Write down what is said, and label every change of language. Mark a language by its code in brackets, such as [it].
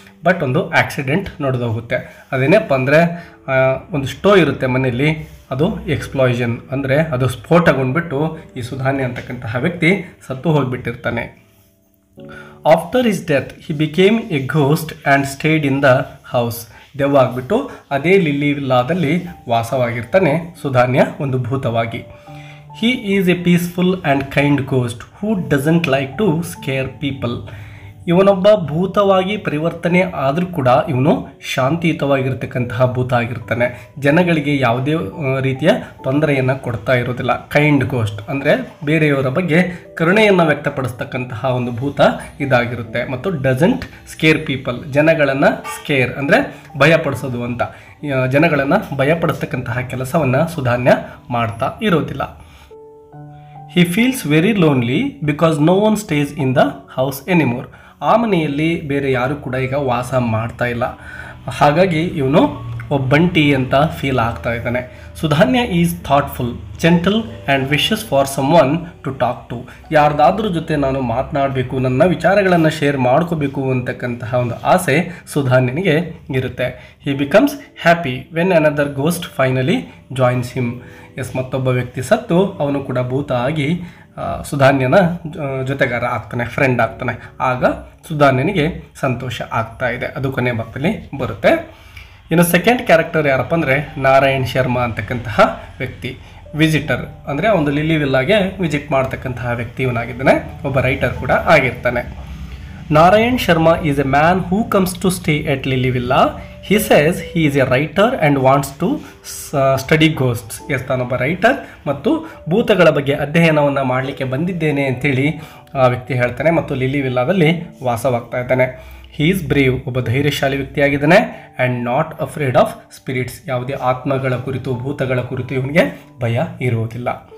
[kn] But ಒಂದು accident ನಡೆದೋಗುತ್ತೆ. ಅದೇನಪ್ಪ ಅಂದರೆ ಒಂದು ಸ್ಟೋ ಇರುತ್ತೆ ಮನೆಯಲ್ಲಿ, ಅದು ಎಕ್ಸ್ಪ್ಲೋಷನ್ ಅಂದರೆ ಅದು ಸ್ಫೋಟಗೊಂಡ್ಬಿಟ್ಟು ಈ ಸುಧಾನ್ಯ ಅಂತಕ್ಕಂತಹ ವ್ಯಕ್ತಿ ಸತ್ತು ಹೋಗಿಬಿಟ್ಟಿರ್ತಾನೆ. [en] After his death he became a ghost and stayed in the house. [kn] ದೆವ್ವ ಆಗಿಬಿಟ್ಟು ಅದೇ ಲಿಲಿ ವಿಲ್ಲಾದಲ್ಲಿ ವಾಸವಾಗಿರ್ತಾನೆ ಸುಧಾನ್ಯ ಒಂದು ಭೂತವಾಗಿ. [en] He is a peaceful and kind ghost who doesn't like to scare people. [kn] ಇವನೊಬ್ಬ ಭೂತವಾಗಿ ಪರಿವರ್ತನೆ ಆದರೂ ಕೂಡ ಇವನು ಶಾಂತಿಯುತವಾಗಿರ್ತಕ್ಕಂತಹ ಭೂತ ಆಗಿರ್ತಾನೆ. ಜನಗಳಿಗೆ ಯಾವುದೇ ರೀತಿಯ ತೊಂದರೆಯನ್ನು ಕೊಡ್ತಾ ಇರೋದಿಲ್ಲ. ಕೈಂಡ್ ಗೋಸ್ಟ್ ಅಂದರೆ ಬೇರೆಯವರ ಬಗ್ಗೆ ಕರುಣೆಯನ್ನು ವ್ಯಕ್ತಪಡಿಸ್ತಕ್ಕಂತಹ ಒಂದು ಭೂತ ಇದಾಗಿರುತ್ತೆ. ಮತ್ತು [en] doesn't scare people, [kn] ಜನಗಳನ್ನು ಸ್ಕೇರ್ ಅಂದರೆ ಭಯಪಡಿಸೋದು ಅಂತ, ಜನಗಳನ್ನು ಭಯಪಡಿಸ್ತಕ್ಕಂತಹ ಕೆಲಸವನ್ನು ಸುಧಾನ್ಯ ಮಾಡ್ತಾ ಇರೋದಿಲ್ಲ. [en] He feels very lonely because no one stays in the house anymore. [kn] ಆ ಮನೆಯಲ್ಲಿ ಬೇರೆ ಯಾರು ಕೂಡ ಈಗ ವಾಸ ಮಾಡ್ತಾ ಇಲ್ಲ. ಹಾಗಾಗಿ ಇವನು ಒಬ್ಬಂಟಿ ಅಂತ ಫೀಲ್ ಆಗ್ತಾ ಇದ್ದಾನೆ. [en] Sudhanya is thoughtful, gentle and wishes for someone to talk to. [kn] ಯಾರ್ದಾದ್ರೂ ಜೊತೆ ನಾನು ಮಾತನಾಡಬೇಕು, ನನ್ನ ವಿಚಾರಗಳನ್ನು ಶೇರ್ ಮಾಡ್ಕೋಬೇಕು ಅಂತಕ್ಕಂತಹ ಒಂದು ಆಸೆ ಸುಧಾನ್ಯನಿಗೆ ಇರುತ್ತೆ. [en] He becomes happy when another ghost finally joins him. [kn] ಮತ್ತೊಬ್ಬ ವ್ಯಕ್ತಿ ಸತ್ತು ಅವನು ಕೂಡ ಭೂತ ಆಗಿ ಸುಧಾನ್ಯನ ಜೊತೆಗಾರ ಆಗ್ತಾನೆ, ಫ್ರೆಂಡ್ ಆಗ್ತಾನೆ. ಆಗ ಸುಧಾನ್ಯನಿಗೆ ಸಂತೋಷ ಆಗ್ತಾ ಇದೆ. ಅದು ಕೊನೆ ಭಾಗದಲ್ಲಿ ಬರುತ್ತೆ. ಇನ್ನು ಸೆಕೆಂಡ್ ಕ್ಯಾರೆಕ್ಟರ್ ಯಾರಪ್ಪ ಅಂದರೆ ನಾರಾಯಣ್ ಶರ್ಮಾ ಅಂತಕ್ಕಂತಹ ವ್ಯಕ್ತಿ. ವಿಸಿಟರ್ ಅಂದರೆ ಒಂದು ಲಿಲಿ ವಿಲ್ಲಾಗೆ ವಿಸಿಟ್ ಮಾಡ್ತಕ್ಕಂತಹ ವ್ಯಕ್ತಿ ಇವನಾಗಿದ್ದಾನೆ. ಒಬ್ಬ ರೈಟರ್ ಕೂಡ ಆಗಿರ್ತಾನೆ. [en] Narayan Sharma is a man who comes to stay at Lily villa. He says he is a writer and wants to study ghosts. [kn] ತಾನೊಬ್ಬ writer ಮತ್ತು ಭೂತಗಳ ಬಗ್ಗೆ ಅಧ್ಯಯನವನ್ನು ಮಾಡಲಿಕ್ಕೆ ಬಂದಿದ್ದೇನೆ ಅಂತೇಳಿ ಆ ವ್ಯಕ್ತಿ ಹೇಳ್ತಾನೆ. ಮತ್ತು ಲಿಲಿ ವಿಲ್ಲಾದಲ್ಲಿ ವಾಸವಾಗ್ತಾ ಇದ್ದಾನೆ. [en] he is brave, [kn] ಒಬ್ಬ ಧೈರ್ಯಶಾಲಿ ವ್ಯಕ್ತಿಯಾಗಿದ್ದಾನೆ. [en] and not afraid of spirits, [kn] ಯಾವುದೇ ಆತ್ಮಗಳ ಕುರಿತು ಭೂತಗಳ ಕುರಿತು ಇವನಿಗೆ ಭಯ ಇರುವುದಿಲ್ಲ.